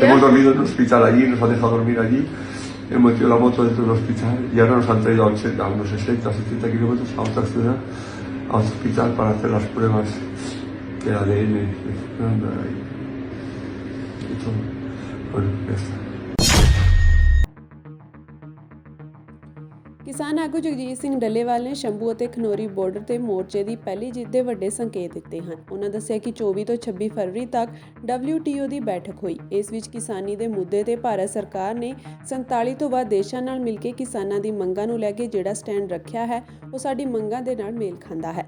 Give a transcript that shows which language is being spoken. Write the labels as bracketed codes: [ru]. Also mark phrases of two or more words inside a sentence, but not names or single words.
[es] Hemos dormido en un hospital allí, nos han dejado dormir allí. Hemos metido la moto dentro del hospital y ahora nos han traído a unos 60, 70 kilómetros a otra ciudad, a otro hospital para hacer las pruebas de ADN de Fernanda y todo. Bueno, ya está. [pa] ਕਿਸਾਨ ਆਗੂ ਜਗਜੀਤ ਸਿੰਘ ਡੱਲੇਵਾਲ ਨੇ ਸ਼ੰਭੂ ਅਤੇ ਖਨੌਰੀ ਬਾਰਡਰ ਤੇ ਮੋਰਚੇ ਦੀ ਪਹਿਲੀ ਜਿੱਤ ਦੇ ਵੱਡੇ ਸੰਕੇਤ ਦਿੱਤੇ ਹਨ। ਉਹਨਾਂ ਦੱਸਿਆ ਕਿ 24 ਤੋਂ 26 ਫਰਵਰੀ ਤੱਕ WTO ਦੀ ਬੈਠਕ ਹੋਈ। ਇਸ ਵਿੱਚ ਕਿਸਾਨੀ ਦੇ ਮੁੱਦੇ ਤੇ ਭਾਰਤ ਸਰਕਾਰ ਨੇ 47 ਤੋਂ ਵੱਧ ਦੇਸ਼ਾਂ ਨਾਲ ਮਿਲ ਕੇ ਕਿਸਾਨਾਂ ਦੀ ਮੰਗਾਂ ਨੂੰ ਲੈ ਕੇ ਜਿਹੜਾ ਸਟੈਂਡ ਰੱਖਿਆ ਹੈ, ਉਹ ਸਾਡੀ ਮੰਗਾਂ ਦੇ ਨਾਲ ਮੇਲ ਖਾਂਦਾ ਹੈ।